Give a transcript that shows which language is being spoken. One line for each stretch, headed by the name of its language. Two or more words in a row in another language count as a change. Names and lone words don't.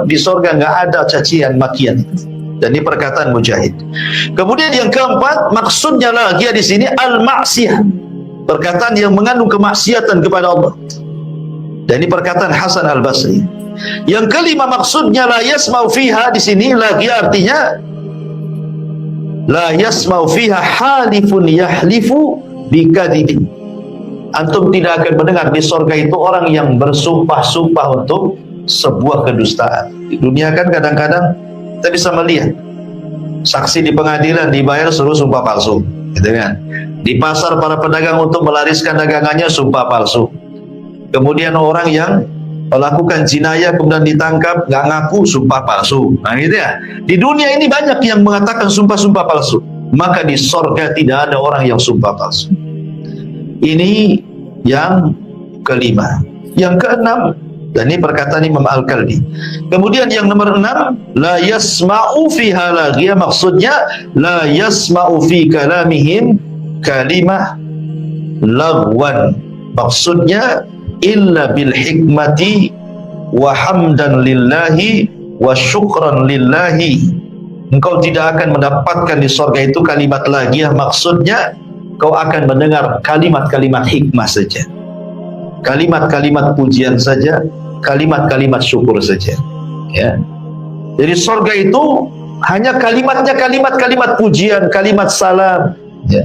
Indonesian: Di surga nggak ada cacian makian. Dan ini perkataan Mujahid. Kemudian yang keempat, maksudnya lagi di sini al-ma'siyah, perkataan yang mengandung kemaksiatan kepada Allah. Dan ini perkataan Hasan Al-Basri. Yang kelima, maksudnya
Arabic: لا يسمع فيها
Indonesian: di sini lagi artinya
Arabic: لا يسمع فيها حالف يحلف بكذب.
Indonesian: Antum tidak akan mendengar di sorga itu orang yang bersumpah-sumpah untuk sebuah kedustaan. Di dunia kan kadang-kadang kita bisa melihat saksi di pengadilan dibayar suruh sumpah palsu, gitu kan? Di pasar para pedagang untuk melariskan dagangannya sumpah palsu. Kemudian orang yang melakukan jinayah kemudian ditangkap nggak ngaku, sumpah palsu. Nah gitu ya. Di dunia ini banyak yang mengatakan sumpah-sumpah palsu. Maka di sorga tidak ada orang yang sumpah palsu. Ini yang kelima. Yang keenam, dan ini perkataan Imam Al-Kalbi. Kemudian yang nomor 6,
Arabic: لا يسمع فيها لاغية, maksudnya لا يسمع في كلامهم كلمة لغوا, maksudnya إلا بالحكمة وحمدا لله وشكرا لله.
Indonesian: Engkau tidak akan mendapatkan di surga itu kalimat laghiyah, maksudnya kau akan mendengar kalimat-kalimat hikmah saja, kalimat-kalimat pujian saja, kalimat-kalimat syukur saja, ya. Jadi surga itu hanya kalimatnya kalimat-kalimat pujian, kalimat salam, ya.